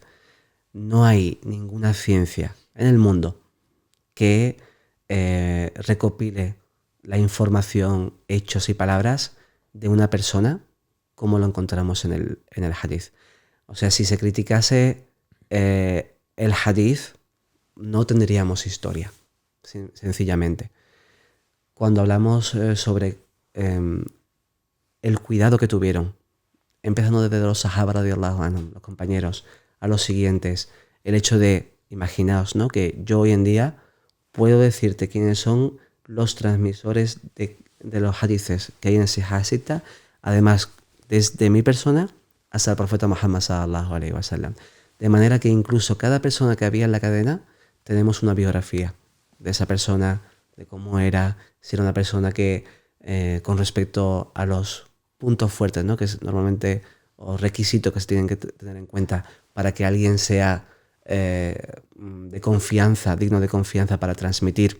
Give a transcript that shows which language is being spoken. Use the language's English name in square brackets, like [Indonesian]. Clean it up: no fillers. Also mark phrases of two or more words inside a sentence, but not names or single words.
[Spanish] No hay ninguna ciencia en el mundo que recopile la información, hechos y palabras de una persona como lo encontramos en el hadith. O sea, si se criticase el hadith, no tendríamos historia, sencillamente. Cuando hablamos sobre el cuidado que tuvieron, empezando desde los [Arabic] الصحابة رضي الله عنهم, [Spanish] los compañeros, a los siguientes, el hecho de, imaginaos, ¿no?, que yo hoy en día puedo decirte quiénes son los transmisores de los hadices que hay en el Sihah al-Sitta, además desde mi persona hasta el profeta Muhammad [Arabic] صلى الله عليه وسلم. [Spanish] De manera que incluso cada persona que había en la cadena tenemos una biografía de esa persona, de cómo era, si era una persona que con respecto a los puntos fuertes, ¿no?, que es normalmente o requisitos que se tienen que tener en cuenta para que alguien sea de confianza, digno de confianza para transmitir.